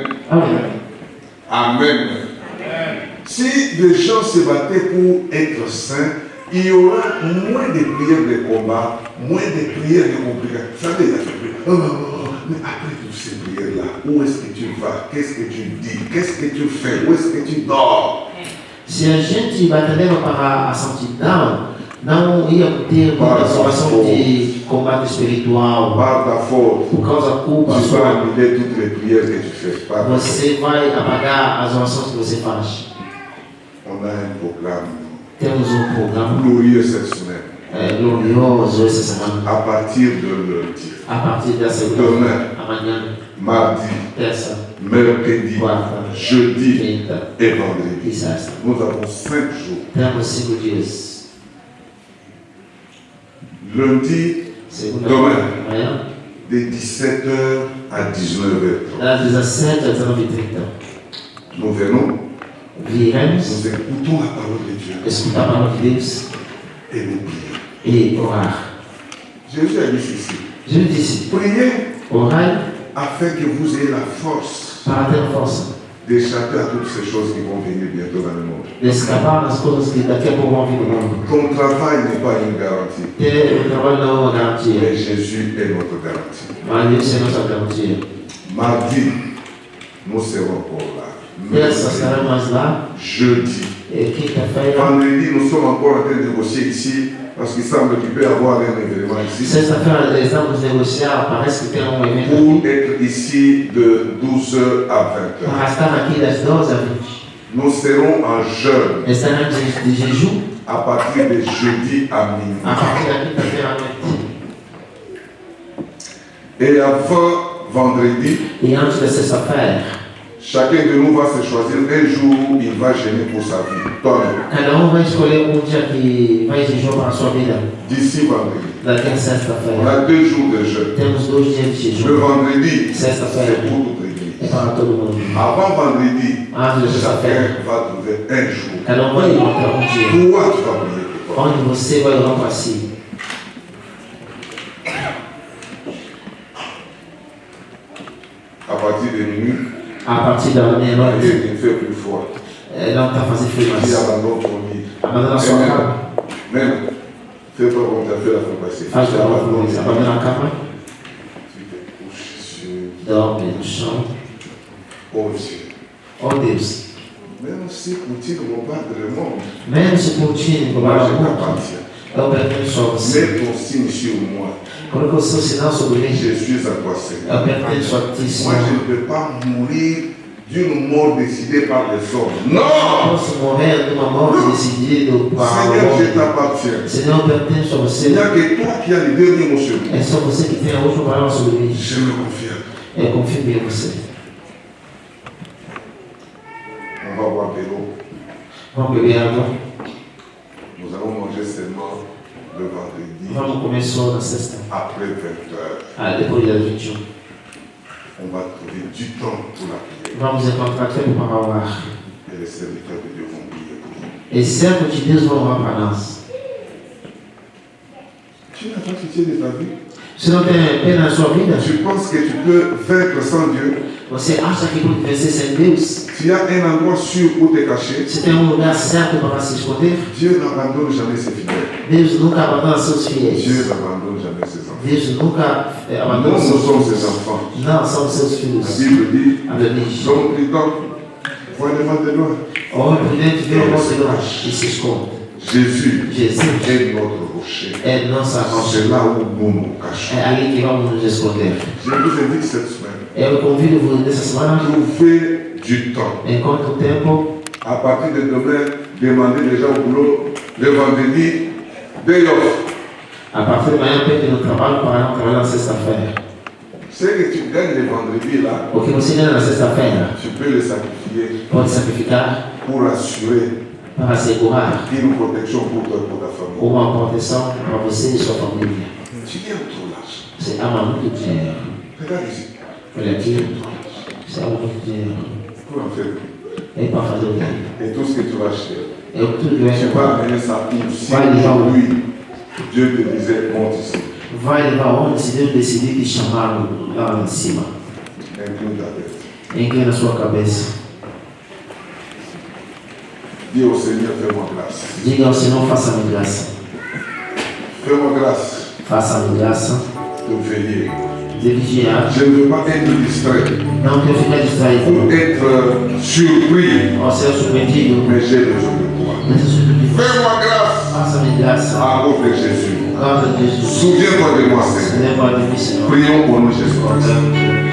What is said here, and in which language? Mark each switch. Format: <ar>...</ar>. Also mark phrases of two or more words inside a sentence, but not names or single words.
<pt>Amém.</pt> <fr>Amen. Si les gens se battaient pour être saints, il y aura moins de prières de combat, moins de prières de complications. Vous savez, il y a des prières. Oh, mais après toutes ces prières-là, où est-ce que tu vas? Qu'est-ce que tu dis? Qu'est-ce que tu fais? Où est-ce que tu dors?</fr> <pt>Se a gente batalhava para a santidão, não ia ter uma situação de combate espiritual.</pt> <fr>Par ta faute,</fr> <pt>Por causa da culpa</pt> <fr>tu vas</fr> <pt>sua,</pt> <fr>annuler toutes les prières que tu fais. Par ta faute.</fr> <pt>você vai apagar as orações que você faz.</pt> <fr>On a un programme</fr> <pt>Temos programa</pt> <fr>glorieux cette semaine.</fr> <pt>glorioso essa semana.</pt> <fr>À partir de lundi,</fr> <pt>A partir da segunda,</pt> <fr>Demain.</fr> <pt>amanhã,</pt> <fr>mardi,</fr> <pt>terça,</pt> <fr>mercredi,</fr> <pt>quarta,</pt> <fr>jeudi</fr> <pt>quinta</pt> <fr>et</fr> <pt>e</pt> <fr>vendredi.</fr> <pt>sexta.</pt> <fr>Nous avons 5 jours.</fr> <pt>Temos 5 dias.</pt> <fr>Lundi,</fr> <pt>Segunda,</pt> <fr>Demain.</fr> <pt>amanhã,</pt> <fr>de 17h à 19h30.</fr> <pt>das 17 às 19h30.</pt> <fr>Nous venons,</fr> <pt>Viremos,</pt> <fr>nous écoutons la parole de Dieu</fr> <pt>escutar a palavra de Deus</pt> <fr>et nous prions.</fr> <pt>e orar.</pt> <fr>Jésus a dit ceci.</fr> <pt>Jesus disse:</pt> <fr>Priez</fr> <pt>orai</pt> <fr>afin que vous ayez la force</fr> <pt>para ter força</pt> <fr>d'échapper à toutes ces choses qui vont venir bientôt dans le monde.</fr> <pt>de escapar das coisas que daqui a pouco vão vir no mundo.</pt> <fr>Ton travail n'est pas une garantie,</fr> <pt>Ter o trabalho não é uma garantia,</pt> <fr>mais Jésus est notre garantie.</fr> <pt>mas Deus é nossa garantia.</pt> <fr>Mardi, nous serons encore là.</fr> <pt>Terça estaremos lá,</pt> <fr>Jeudi.</fr> <pt>e quinta-feira.</pt> <fr>Vendredi, nous sommes encore en train de négocier ici parce qu'il semble qu'il peut y avoir un événement ici.</fr> <pt>Sexta-feira estamos negociar, parece que tem evento</pt> <fr>Pour</fr> <pt>aqui.</pt> <fr>être ici de 12h à 20h.</fr> <pt>Para estar aqui das 12 às 20.</pt> <fr>Nous serons en jeûne</fr> <pt>Estaremos de jejum</pt> <fr>à partir de jeudi à</fr> <pt>a</pt> <fr>minuit.</fr> <pt>partir da quinta-feira à noite.</pt> <fr>Et avant vendredi,</fr> <pt>E antes da sexta-feira,</pt> <fr>chacun de nous va se choisir un jour où il va gêner pour sa vie. Donne.</fr> <pt>cada vai escolher dia que vai jejuar para a sua vida.</pt> <fr>D'ici vendredi.</fr> <pt>Daqui a</pt> <fr>On</fr> <pt>sexta-feira.</pt> <fr>a 2 jours de jeûne.</fr> <pt>Temos 2 dias de</pt> <fr>Le</fr> <pt>jejum.</pt> <fr>vendredi,</fr> <pt>Sexta-feira</pt> <fr>c'est pour toute l'église.</fr> <pt>é para todo mundo.</pt> <fr>Avant vendredi,</fr> <pt>Antes da sexta-feira,</pt> <fr>chacun va trouver un jour.</fr> <pt>cada vai encontrar dia.</pt> <fr>Toi, tu vas prier pour toi.</fr> <pt>Onde você vai orar para si.</pt> <fr>À partir de minuit,</fr> <pt>A partir da meia-noite,</pt> <fr>il fait plus froid.</fr> <pt>não está fazendo frio</pt> <fr>Il</fr> <pt>mais.</pt> <fr>abandonne ton lit.</fr> <pt>Abandona a sua cama.</pt> <fr>Même, fais pas comme tu as fait la fois passée.</fr> <pt>Faz</pt> <fr>Tu</fr> <pt>a</pt> <fr>abandonnes.</fr> <pt>abandona a cama.</pt> <fr>Tu te couches sur</fr> <pt>Dorme no chão.</pt> <fr>oh Dieu.</fr> <pt>Oh Deus.</pt> <fr>Même si Poutine bombarde le monde,</fr> <pt>Mesmo se Putin</pt> <fr>moi</fr> <pt>roubar</pt> <fr>je</fr> <pt>o mundo,</pt> <fr>t'appartiens.</fr> <pt>eu pertenço a você.</pt> <fr>Mets ton signe sur moi.</fr> <pt>Coloque o seu sinal sobre mim.</pt> <fr>Je suis à toi, Seigneur.</fr> <pt>Eu pertenço a ti,</pt> <fr>Moi,</fr> <pt>Senhor.</pt> <fr>je ne peux pas mourir d'une mort décidée par les hommes.</fr> <pt>Eu</pt> <fr>Non!</fr> <pt>posso morrer de uma morte decidida para o</pt> <fr>Seigneur, je</fr> <pt>homem.</pt> <fr>t'appartiens.</fr> <pt>Senhor, eu pertenço a</pt> <fr>Il</fr> <pt>você.</pt> <fr>n'y a que toi qui as le dernier mot sur moi.</fr> <pt>É só você que tem a última palavra sobre mim.</pt> <fr>Je me confie à toi.</fr> <pt>Eu confio em você.</pt> <fr>On va boire de l'eau.</fr> <pt>Vamos beber água.</pt> <fr>Nous allons manger seulement le vendredi</fr> <pt>Vamos comer só na sexta.</pt> <fr>après 20h.</fr> <pt>Depois das 21.</pt> <fr>On va trouver du temps pour la prière.</fr> <pt>Vamos encontrar tempo para orar.</pt> <fr>Et les serviteurs de Dieu vont prier pour nous.</fr> <pt>E servos de Deus vão orar para nós.</pt> <fr>Tu n'as pas pitié de ta vie?</fr> <pt>Você não tem pena na sua vida?</pt> <fr>Tu penses que tu peux vaincre sans Dieu?</fr> <pt>Você acha que pode vencer sem Deus?</pt> <fr>Tu as un endroit sûr où te cacher.</fr> <pt>Você tem lugar certo para se esconder?</pt> <fr>Dieu n'abandonne jamais ses fidèles.</fr> <pt>Deus nunca abandona seus fiéis.</pt> <fr>Dieu n'abandonne jamais ses enfants.</fr> <pt>Deus nunca abandona</pt> <fr>Nous, nous</fr> <pt>seus</pt> <fr>sommes</fr> <pt>filhos.</pt> <fr>ses enfants.</fr> <pt>Não, são seus</pt> <fr>La</fr> <pt>filhos.</pt> <fr>Bible dit,</fr> <pt>A Bíblia diz:</pt> <fr>donc, voyez le mal de loin.</fr> <pt>o homem prudente vê o monte de longe e se esconde.</pt> <fr>Jésus</fr> <pt>Jesus</pt> <fr>est notre rocher.</fr> <pt>é nossa rocha.</pt> <fr>C'est là où nous nous cachons.</fr> <pt>É ali que vamos nos esconder.</pt> <fr>Je vous invite cette semaine,</fr> <pt>Eu convido-vos nessa semana,</pt> <fr>trouver du temps.</fr> <pt>enquanto o tempo,</pt> <fr>À partir de demain, demandez déjà au boulot, le vendredi,</fr> <en>day off.</en> <pt>a partir de manhã, pede no trabalho para não trabalhar na sexta-feira.</pt> <fr>Ce que tu gagnes le vendredi là,</fr> <pt>O que você ganha na sexta-feira,</pt> <fr>tu peux le sacrifier</fr> <pt>pode sacrificar</pt> <fr>pour assurer</fr> <pt>para assegurar</pt> <fr>une protection pour toi et pour ta famille.</fr> <pt>uma proteção para você e sua família.</pt> <fr>Tu aimes trop l'argent.</fr> <pt>Você ama muito dinheiro.</pt> <fr>Regarde ici.</fr> <pt>Olha aqui, você ama muito dinheiro.</pt> <fr>Pour en faire.</fr> <pt>É para fazer o quê?</pt> <fr>Et tout ce que tu vas acheter,</fr> <pt>É o que tu ganha.</pt> <fr>tu vas amener ça où? Si</fr> <pt>Vai levar</pt> <fr>aujourd'hui, Dieu te disait, monte ici.</fr> <pt>Vai levar onde se Deus decidir te chamar lá em cima.</pt> <fr>Incline ta tête.</fr> <pt>Inclina a sua cabeça.</pt> <fr>Dis au Seigneur, fais-moi grâce.</fr> <pt>Diga ao Senhor, faça-me graça.</pt> <fr>Fais-moi grâce</fr> <pt>Faça-me graça</pt> <fr>de veiller.</fr> <pt>de vigiar.</pt> <fr>Je ne veux pas être distrait</fr> <pt>Não quero ficar distraído.</pt> <fr>ou être surpris,</fr> <pt>Ao ser surpreendido.</pt> <fr>mais j'ai besoin de toi.</fr> <pt>Nessa surpresa.</pt> <fr>Fais-moi grâce</fr> <pt>Faça-me graça.</pt> <fr>à cause de Jésus.</fr> <pt>Por causa de Jesus.</pt> <fr>Souviens-toi de moi, Seigneur.</fr> <pt>Lembra de mim, Senhor.</pt> <fr>Prions pour nous, Jésus.</fr>